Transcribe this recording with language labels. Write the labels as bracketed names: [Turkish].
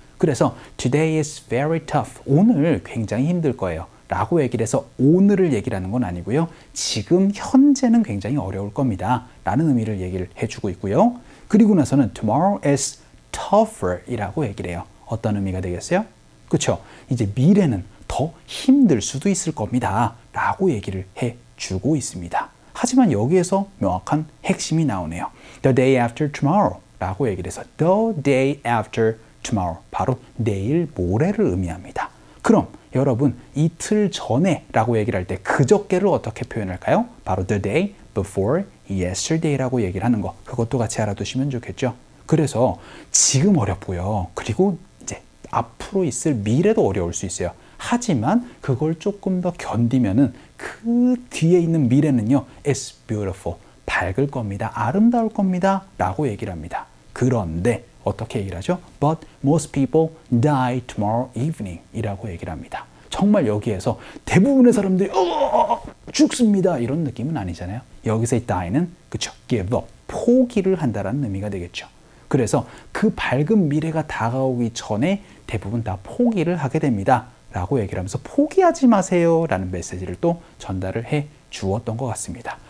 [Korean] 그래서 [English] today is very tough, [Korean] 오늘 굉장히 힘들 거예요 라고 얘기를 해서 오늘을 얘기를 하는 건 아니고요, 지금 현재는 굉장히 어려울 겁니다 라는 의미를 얘기를 해주고 있고요. 그리고 나서는 [English] tomorrow is tougher [Korean] 이라고 얘기를 해요. 어떤 의미가 되겠어요? 그쵸? 이제 미래는 더 힘들 수도 있을 겁니다 라고 얘기를 해주고 있습니다. 하지만 여기에서 명확한 핵심이 나오네요. [English] The day after tomorrow [Korean] 라고 얘기를 해서 [English] the day after tomorrow, [Korean] 바로 내일 모레를 의미합니다. 그럼 여러분 이틀 전에 라고 얘기를 할 때 그저께를 어떻게 표현할까요? 바로 [English] the day before yesterday [Korean] 라고 얘기를 하는 거, 그것도 같이 알아두시면 좋겠죠. 그래서 지금 어렵고요, 그리고 이제 앞으로 있을 미래도 어려울 수 있어요. 하지만 그걸 조금 더 견디면은 그 뒤에 있는 미래는요, [English] it's beautiful, [Korean] 밝을 겁니다, 아름다울 겁니다 라고 얘기를 합니다. 그런데 어떻게 얘기를 하죠? [English] But most people die tomorrow evening [Korean] 이라고 얘기를 합니다. 정말 여기에서 대부분의 사람들이 죽습니다 이런 느낌은 아니잖아요. 여기서의 die는 그쵸, [English] give up, [Korean] 포기를 한다라는 의미가 되겠죠. 그래서 그 밝은 미래가 다가오기 전에 대부분 다 포기를 하게 됩니다 라고 얘기를 하면서 포기하지 마세요 라는 메시지를 또 전달을 해 주었던 것 같습니다.